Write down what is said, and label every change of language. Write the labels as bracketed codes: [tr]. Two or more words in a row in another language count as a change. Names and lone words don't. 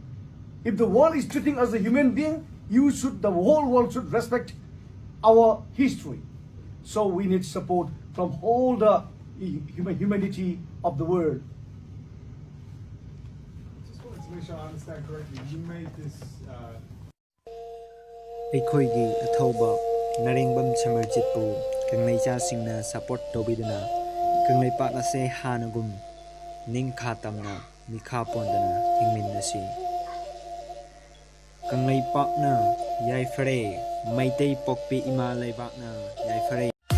[en] If the world is treating us as a human being, the whole world should respect our history. So we need support from all the humanity of the world. Just wanted to make sure I understand correctly. You made this. [mni] Aikoigi Athoba Naringbam Samarjitpu Kanglaicha Singna support Tobiduna Kanglaipak Ase Hanagum Ning Khatamna Mikha Pondana Hingminasi Kanglaipakna Yaifare Maitei Pokpi Ima Laibakna Yaifare